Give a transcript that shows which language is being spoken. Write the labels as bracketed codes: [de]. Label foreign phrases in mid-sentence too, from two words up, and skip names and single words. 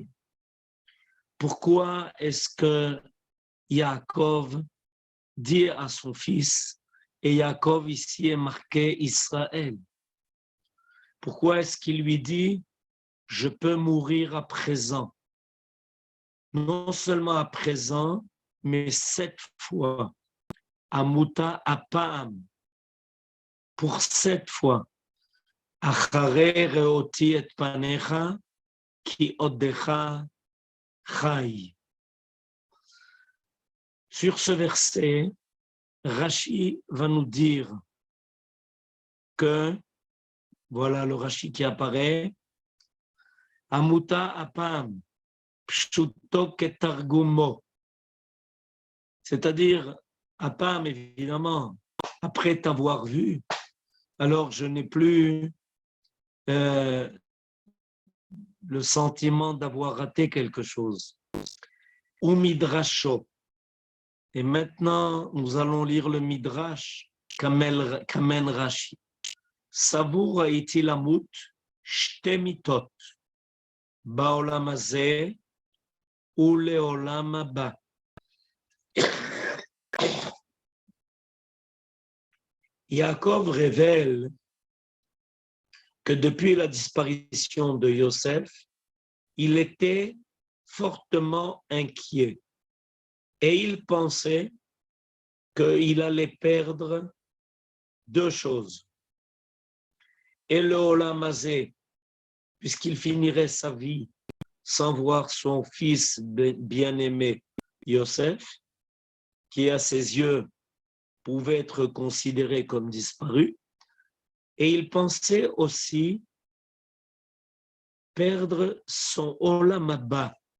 [fr] Pourquoi est-ce que Yaakov dit à son fils, et Yaakov ici est marqué Israël, pourquoi est-ce qu'il lui dit « je peux mourir à présent » Non seulement à présent, mais 7 fois. [he] אמותה הפעם. [fr] Pour 7 fois. [he] אחרי ראותי את פניך כי עודך חי. [fr] Sur ce verset, Rashi va nous dire que, voilà le Rashi qui apparaît, [he] אמותה הפעם פשוטו כתרגומו. [fr] C'est-à-dire, apam, évidemment, après t'avoir vu, alors je n'ai plus le sentiment d'avoir raté quelque chose. [he] ו מדרשו. [fr] Et maintenant, nous allons lire le midrash Kamen Rashi. [he] סבור הייתי למות שתי מיתות בעולם הזה ו לעולם הבא. [fr] Yaakov révèle que depuis la disparition de Yosef, il était fortement inquiet et il pensait qu'il allait perdre 2 choses. Et le [he] עולם הזה, [fr] puisqu'il finirait sa vie sans voir son fils bien-aimé Yosef, qui à ses yeux pouvait être considéré comme disparu, et il pensait aussi perdre son [he] עולם הבא,